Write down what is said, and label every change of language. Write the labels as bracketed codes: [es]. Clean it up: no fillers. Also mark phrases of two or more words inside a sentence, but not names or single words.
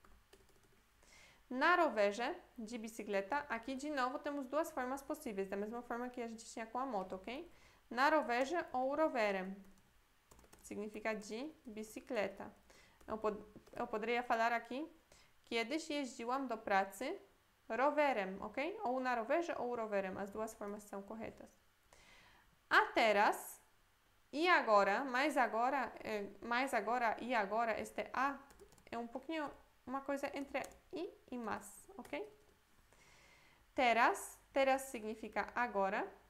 [pl] Na rowerze, [pt] de bicicleta, aqui de novo temos duas formas possíveis, da mesma forma que a gente tinha com a moto, ok? [pl] Na rowerze ou rowerem. [pt] Significa de bicicleta. Eu poderia falar aqui, [pl] kiedyś jeździłam do pracy rowerem, ok? [pt] Ou [pl] na rowerze, [pt] ou rowerem. As duas formas são corretas. [pl] A teraz [pt] e agora, mais agora e agora, este a é um pouquinho uma coisa entre e mas, ok? Teraz significa agora.